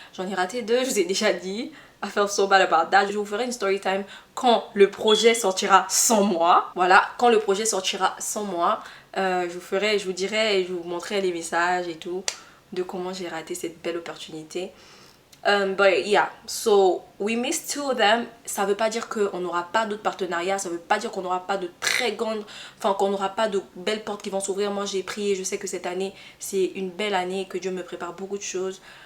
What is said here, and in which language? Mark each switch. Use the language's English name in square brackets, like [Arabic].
[French] J'en ai raté 2, je vous ai déjà dit. [English] I feel so bad about that. [French] Je vous ferai une story time quand le projet sortira sans moi. Voilà, quand le projet sortira sans moi. Je vous dirai et je vous montrerai les messages et tout de comment j'ai raté cette belle opportunité. [English] But yeah, so we missed 2 of them. [French] Ça veut pas dire qu'on n'aura pas d'autres partenariats, ça veut pas dire qu'on n'aura pas de très grandes, enfin qu'on n'aura pas de belles portes qui vont s'ouvrir. Moi j'ai prié, je sais que cette année c'est une belle année, que Dieu me prépare beaucoup de choses.